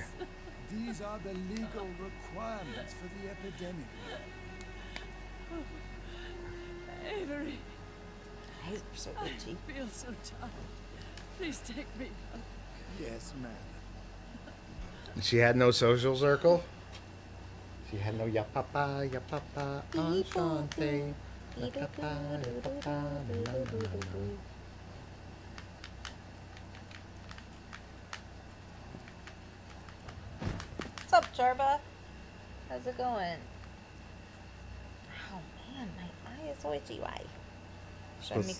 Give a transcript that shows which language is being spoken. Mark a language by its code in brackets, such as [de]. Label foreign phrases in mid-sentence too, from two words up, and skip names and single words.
[en] These are the legal requirements for the epidemic. Avery, Eyes are so itchy. I feel so tired. Please take me back. Yes, ma'am. She had no social circle? She had no [fr] ya papa, enchanté. Ya papa, ya papa, la, la, la, la. [en] What's up, Jarba? How's it going? Oh man, my eye is so itchy. Why? Driving me